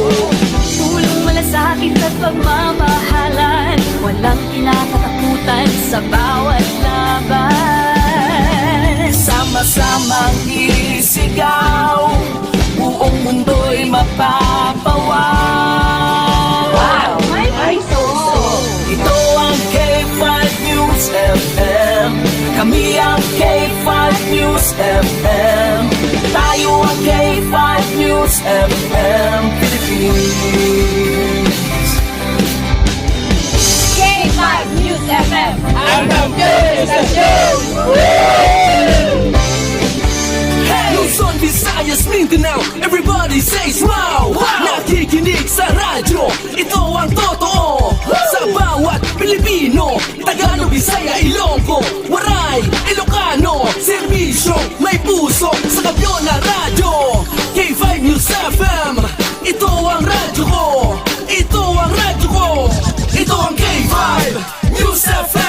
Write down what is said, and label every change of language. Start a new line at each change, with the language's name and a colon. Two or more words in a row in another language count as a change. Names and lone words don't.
Filipino: Tulong malasakit at pagmamahalan, walang kinakatakutan sa bawat laban. Sama-samang isigaw, buong mundo'y mapapawaw. Wow, may puso! Ito ang K5 News FM, kami ang K5 News FM, tayo ang K5 News FM Philippines. K5 News FM! Ang Kampiyon sa Luzon, Visayas, Mindanao,
English: everybody says wow!
Filipino: Nakikinig sa radyo, ito ang totoo. Sa bawat Pilipino, Tagalog, Bisaya, Ilonggo, Waray, Ilocano, serbisyo, may puso sa Kampiyon na radyo. K5 News FM, ito ang radyo ko, ito ang radyo ko, ito ang K5 News FM.